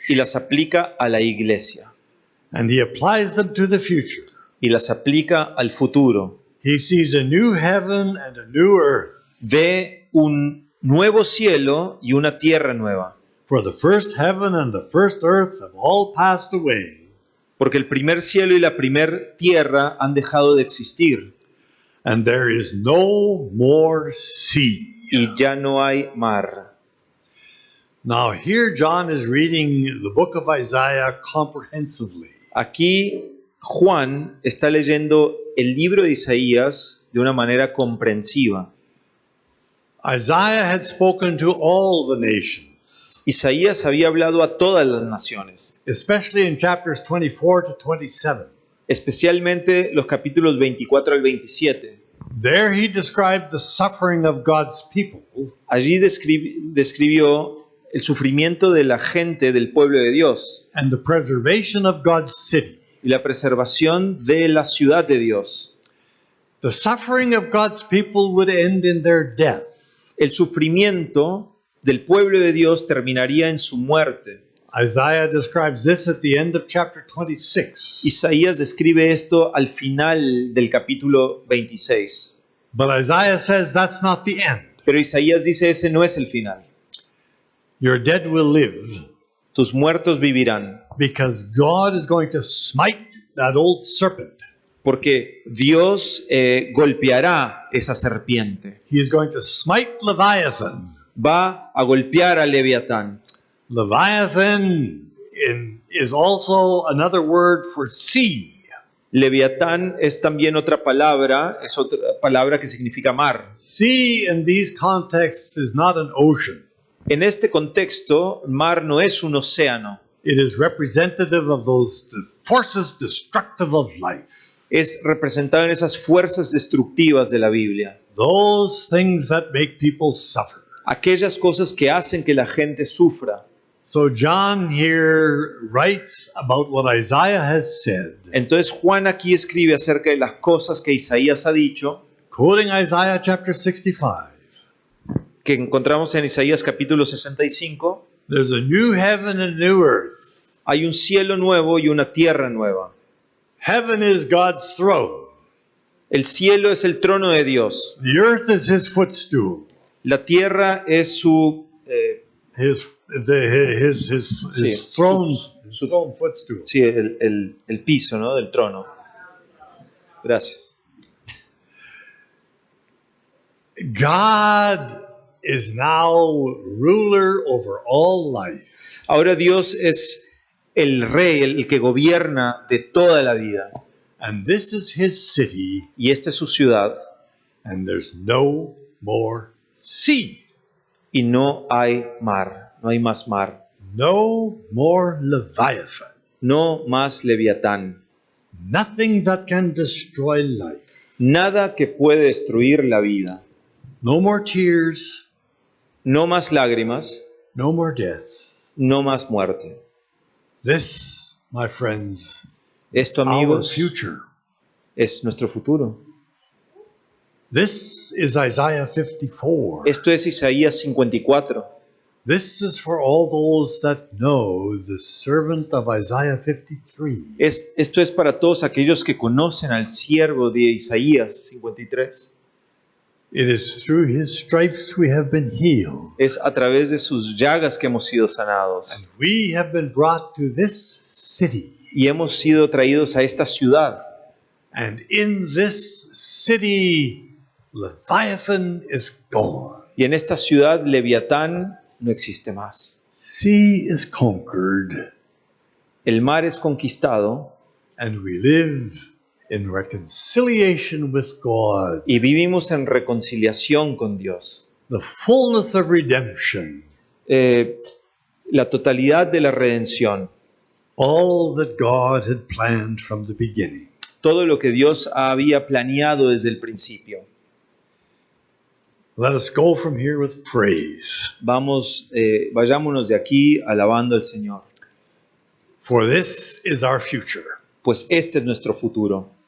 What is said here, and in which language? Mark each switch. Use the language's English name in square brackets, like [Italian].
[Spanish] y las aplica a la iglesia [English] And he applies them to the future. [Spanish] y las aplica al futuro. [English] He sees a new heaven and a new earth. [Spanish] Ve un nuevo cielo y una tierra nueva, [English] For the first heaven and the first earth have all passed away, [Spanish] porque el primer cielo y la primer tierra han dejado de existir [English] and there is no more sea. [Spanish] y ya no hay mar. [English] Now here John is reading the book of Isaiah comprehensively. [Spanish] Aquí Juan está leyendo el libro de Isaías de una manera comprensiva. [English] Isaiah had spoken to all the nations, [Spanish] Isaías había hablado a todas las naciones, [English] especially in chapters 24 to 27. [Spanish] especialmente los capítulos 24 al 27. [English] There he described the suffering of God's people [Spanish] Allí describió el sufrimiento de la gente del pueblo de Dios [English] and the preservation of God's city. [Spanish] y la preservación de la ciudad de Dios. [English] The suffering of God's people would end in their death. [Spanish] El sufrimiento del pueblo de Dios terminaría en su muerte. [English] Isaiah describes this at the end of chapter 26. [Spanish] Isaías describe esto al final del capítulo 26. [English] But Isaiah says that's not the end. [Spanish] Pero Isaías dice ese no es el final. [English] Your dead will live [Spanish] Tus muertos vivirán, [English] because God is going to smite that old serpent. [Spanish] porque Dios golpeará esa serpiente. [English] He is going to smite Leviathan. [Spanish] Va a golpear a Leviatán. [English] Leviathan is also another word for sea. [Spanish] Leviatán es también otra palabra que significa mar. [English] Sea in these contexts is not an ocean. [Spanish] En este contexto, mar no es un océano. [English] It is representative of those forces destructive of life. [Spanish] es representado en esas fuerzas destructivas de la Biblia. [English] Those things that make people suffer. [Spanish] Aquellas cosas que hacen que la gente sufra. [English] So John here writes about what Isaiah has said, [Spanish] Entonces Juan aquí escribe acerca de las cosas que Isaías ha dicho, [English] quoting Isaiah chapter 65. [Spanish] que encontramos en Isaías capítulo 65. [English] There's a new heaven and new earth. [Spanish] Hay un cielo nuevo y una tierra nueva. [English] Heaven is God's throne. [Spanish] El cielo es el trono de Dios. [English] The earth is his footstool. [Spanish] La tierra es su [English] His throne, his throne footstool. [Spanish] sí, el piso, ¿no? Del trono. Gracias. [English] God is now ruler over all life. [Spanish] Ahora Dios es el rey, el que gobierna de toda la vida. [English] And this is his city, [Spanish] Y esta es su ciudad. [English] and there's no more sea. [Spanish] Y no hay mar, no hay más mar. [English] No more Leviathan. [Spanish] No más Leviatán. [English] Nothing that can destroy life. [Spanish] Nada que puede destruir la vida. [English] No more tears. [Spanish] No más lágrimas. [English] No more death. [Spanish] No más muerte. [English] This, my friends, [Spanish] Esto, [English] our [Spanish] amigos, [English] future. [Spanish] es nuestro futuro. [English] This is Isaiah 54. [Spanish] Esto es Isaías 54. [English] This is for all those that know the servant of Isaiah 53. [Spanish] Esto es para todos aquellos que conocen al siervo de Isaías 53. [English] It is through his stripes we have been healed. [Spanish] Es a través de sus llagas que hemos sido sanados. [English] And we have been brought to this city. [Spanish] Y hemos sido traídos a esta ciudad. [English] And in this city, Leviathan is gone. [Spanish] Y en esta ciudad Leviatán no existe más. [English] Sea is conquered, [Spanish] El mar es conquistado [English] and we live in reconciliation with God. [Spanish] y vivimos en reconciliación con Dios. [English] The fullness of redemption. [Spanish] La totalidad de la redención. [English] All that God had planned from the beginning. [Spanish] Todo lo que Dios había planeado desde el principio. [English] Let us go from here with praise. [Spanish] Vayámonos de aquí alabando al Señor. [English] For this is our future. [Spanish] Pues este es nuestro futuro.